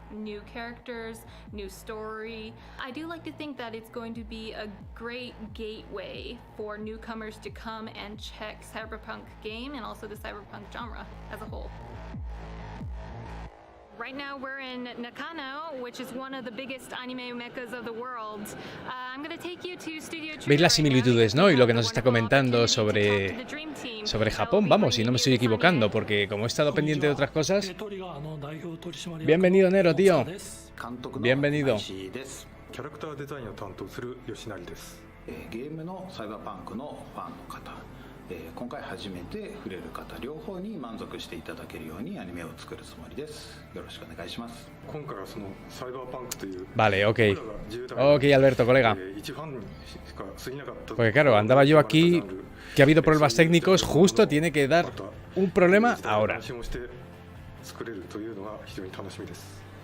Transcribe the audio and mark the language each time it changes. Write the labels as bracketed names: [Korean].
[English] New characters, new story. I do like to think that it's going to be a great gateway for newcomers to come and check Cyberpunk game and also the Cyberpunk genre as a whole. Right now we're in Nakano, which is one of the biggest anime meccas of the world. I'm going to take you to Studio Trigger. [Spanish] ¿Veis las similitudes, no? Y lo que nos está comentando sobre Japón, vamos, si no me estoy equivocando, porque como he estado pendiente de otras cosas... Bienvenido, Nero, tío. Bienvenido. [Japanese] キャラクターデザインを担当する吉成です。ゲームのサイバーパンクのファンの方、今回初めて触れる方両方に満足していただけるようにアニメを作るつもりです。よろしくお願いします。今回はそのサイバーパンクという [Spanish] Vale, ok. Ok, Alberto, colega. [Japanese] 一ファンにしか過ぎなかった。 [Spanish] Porque claro, andaba yo aquí, que ha habido problemas técnicos, justo tiene que dar un problema ahora. [Japanese] 作れるというのが非常に楽しみです。